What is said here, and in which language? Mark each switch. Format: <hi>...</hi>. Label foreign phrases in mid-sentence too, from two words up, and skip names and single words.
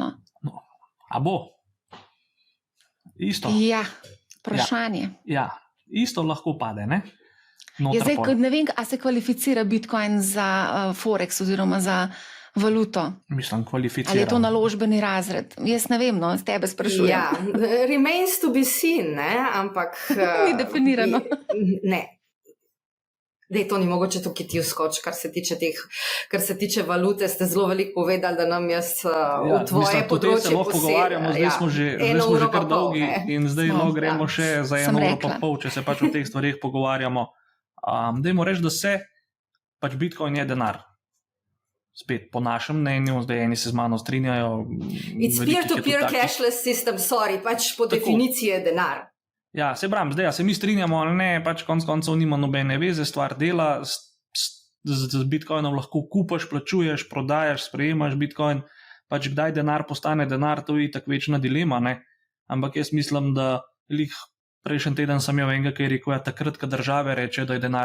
<sl>No. A bo? Isto. Ja, vprašanje. Ja, isto lahko pade, ne? Zdaj, ne vem, a se kvalificira Bitcoin za Forex oziroma za valuto. Mislim, kvalificira. Ali je to naložbeni razred? Jaz ne vem, no, z tebe sprašujem. Ja,</sl> <en>remains to be seen,</en> <sl>ne, ampak... Ni definirano. Ne. Dej, to ni mogoče tukaj ti vskoč, kar se tiče valute, ste zelo veliko povedali, da nam jaz v tvoje področje posebej. Pogovarjamo, zdaj smo že kar dolgi in zdaj gremo še za 1,5 uro, če se pač o teh stvarih pogovarjamo. Dajmo reči, da se pač Bitcoin je denar. Spet, po našem mnenju, zdaj eni se z mano strinjajo.</sl> <en>It's peer-to-peer cashless system, sorry,</en> <sl>pač po definiciji je denar. Ja, se pravim, zdaj, se mi strinjamo ali ne, pač konc koncev nima nobene veze, stvar dela, z Bitcoinom lahko kupaš, plačuješ, prodajaš, sprejemaš Bitcoin, pač kdaj denar postane denar, to je itak večna dilema, ne? Ampak jaz mislim, da prejšnji teden sem imel enega, ki je rekel, takrat, ko države reče, da je denar.</sl>